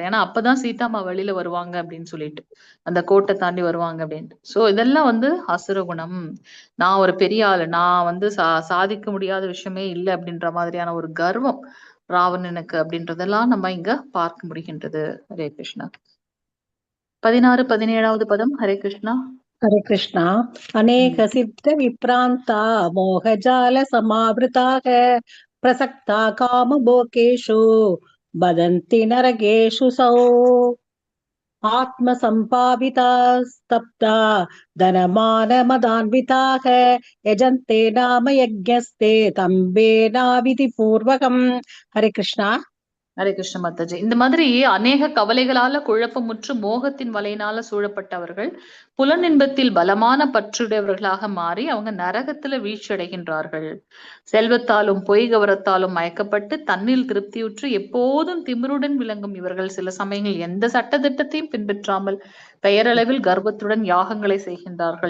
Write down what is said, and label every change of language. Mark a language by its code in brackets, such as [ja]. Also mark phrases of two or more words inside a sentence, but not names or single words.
[ta] ஏன்னா அப்பதான் சீதாமா வெளியில வருவாங்க அப்படின்னு சொல்லிட்டு, அந்த கோட்டை தாண்டி வருவாங்க அப்படின்ட்டு. சோ இதெல்லாம் வந்து அசுர குணம். நான் ஒரு பெரிய ஆளு, நான் வந்து சாதிக்க முடியாத விஷயமே இல்லை அப்படின்ற மாதிரியான ஒரு கர்வம் ராவணனுக்கு அப்படின்றதெல்லாம் நம்ம இங்க பார்க்க முடிகின்றது. ஹரே கிருஷ்ணா. 16, 17வது பதம். ஹரே கிருஷ்ணா. हरे कृष्णा। [sa] अनेक सिद्ध विप्रांता मोहजाल समावृताः प्रसक्ता काम भोगेषु बदन्ति नरकेषु सौ आत्मसम्पाविता स्तब्धा धनमान मदान्विताः यजन्ते नाम यज्ञस्ते तम्बेना विधिपूर्वकम्। [ta] हरे कृष्णा। ஹரே கிருஷ்ண மாதாஜி. இந்த மாதிரி அநேக கவலைகளால குழப்பமுற்று மோகத்தின் வலையினால சூழப்பட்டவர்கள் புலனின்பத்தில் பலமான பற்றுடையவர்களாக மாறி அவங்க நரகத்துல வீழ்ச்சி அடைகின்றார்கள். செல்வத்தாலும் பொய் கவரத்தாலும் மயக்கப்பட்டு தன்னில் திருப்தியுற்று எப்போதும் திமிருடன் விளங்கும் இவர்கள் சில சமயங்கள் எந்த சட்ட திட்டத்தையும் பின்பற்றாமல் பெயரளவில் கர்வத்துடன் யாகங்களை செய்கின்றார்கள்.